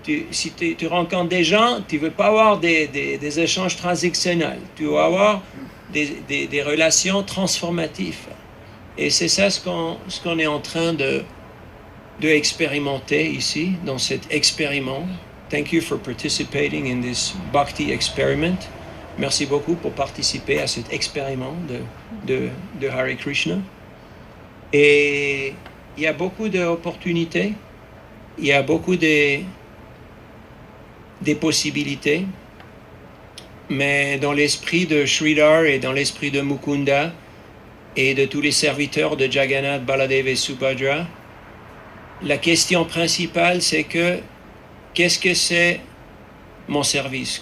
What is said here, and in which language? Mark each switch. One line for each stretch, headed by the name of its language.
French: Si tu rencontres des gens, tu ne veux pas avoir des échanges transactionnels. Tu veux avoir des relations transformatives. Et c'est ça ce qu'on est en train de expérimenter ici, dans cet expériment.
English: Thank you for participating in this Bhakti experiment.
French: Merci beaucoup pour participer à cet expériment de Hare Krishna. Et il y a beaucoup d'opportunités, il y a beaucoup des possibilités, mais dans l'esprit de Sridhar et dans l'esprit de Mukunda et de tous les serviteurs de Jagannath, Baladev et Subhadra, la question principale, c'est que qu'est-ce que c'est mon service?